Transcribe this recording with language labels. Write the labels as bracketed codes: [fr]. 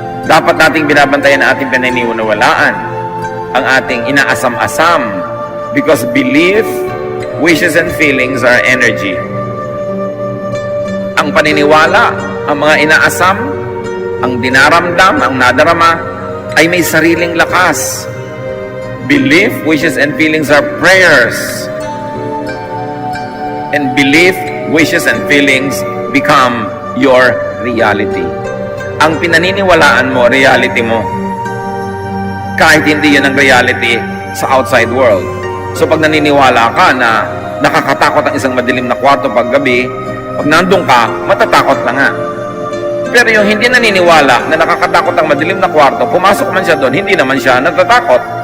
[tl] Dapat nating binabantayan ang ating pinaniniwalaan, ang ating inaasam-asam, [en] because belief, wishes, and feelings are energy. [tl] Ang paniniwala, ang mga inaasam, ang dinaramdam, ang nadarama, ay may sariling lakas. [en] Belief, wishes, and feelings are prayers. And belief, wishes, and feelings become your reality. [tl] Ang pinaniniwalaan mo, reality mo. Kahit hindi yun ang reality sa outside world. So pag naniniwala ka na nakakatakot ang isang madilim na kwarto pag gabi, pag nandun ka, matatakot ka nga. Pero yung hindi naniniwala na nakakatakot ang madilim na kwarto, pumasok man siya doon, hindi naman siya natatakot.